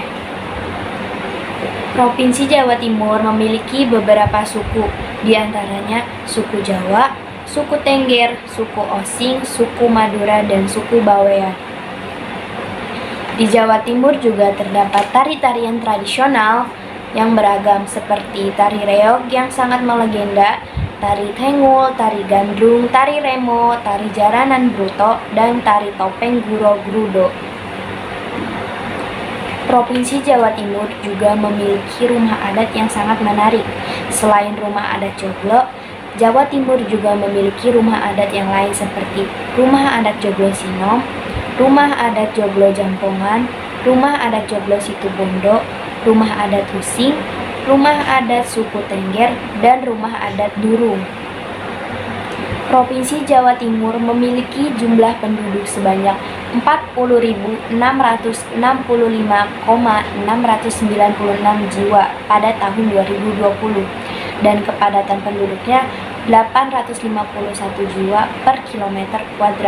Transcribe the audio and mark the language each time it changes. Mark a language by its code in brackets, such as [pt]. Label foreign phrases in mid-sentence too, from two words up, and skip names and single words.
[id] Provinsi Jawa Timur memiliki beberapa suku, di antaranya suku Jawa, suku Tengger, suku Osing, suku Madura, dan suku Bawean. Di Jawa Timur juga terdapat tari-tarian tradisional yang beragam seperti tari reog yang sangat melegenda, tari tengul, tari gandrung, tari remo, tari jaranan bruto, dan tari topeng guro-grudo. Provinsi Jawa Timur juga memiliki rumah adat yang sangat menarik. Selain rumah adat Joglo, Jawa Timur juga memiliki rumah adat yang lain seperti rumah adat Joglo Sinom, rumah adat Joglo Jampongan, rumah adat Joglo Situbondo, rumah adat Husing, rumah adat suku Tengger, dan rumah adat Durung. Provinsi Jawa Timur memiliki jumlah penduduk sebanyak 40.665,696 jiwa pada tahun 2020 dan kepadatan penduduknya 851 jiwa per kilometer kuadrat.